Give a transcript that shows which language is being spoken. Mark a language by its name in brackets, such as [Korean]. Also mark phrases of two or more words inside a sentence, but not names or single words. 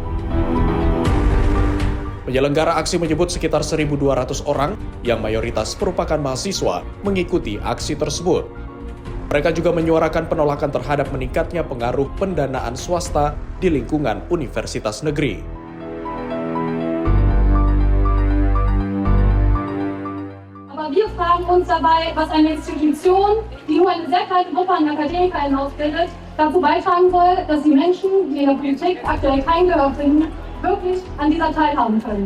[Indonesian] Penyelenggara aksi menyebut sekitar 1.200 orang yang mayoritas merupakan mahasiswa mengikuti aksi tersebut. Mereka juga menyuarakan penolakan terhadap meningkatnya pengaruh pendanaan swasta di lingkungan universitas negeri. [German] Aber wir fragen uns dabei, was eine Institution, die nur eine sehr kleine Gruppe an AkademikerInnen ausbildet, dazu beitragen soll, dass die Menschen, die in der Politik aktuell kein Gehör finden, wirklich an dieser teilhaben können.